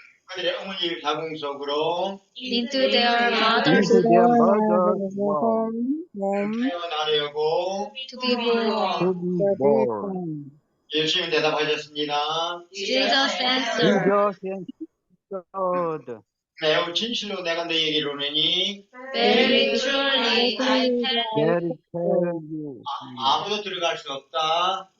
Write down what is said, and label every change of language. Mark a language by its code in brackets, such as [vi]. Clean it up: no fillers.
[ko] 그들의 어머니 자궁 속으로 [en] into their mother's into their mother's womb [ko] 태어나려고 [en] to be born. to be born. [ko] 예수님은 대답하셨습니다. [en] Jesus answered, Jesus answered, [ko] 매우 진실로 내가 너희에게 이르노니 [en] very truly I tell you, very tell you, [ko] 아무도 들어갈 수 없다.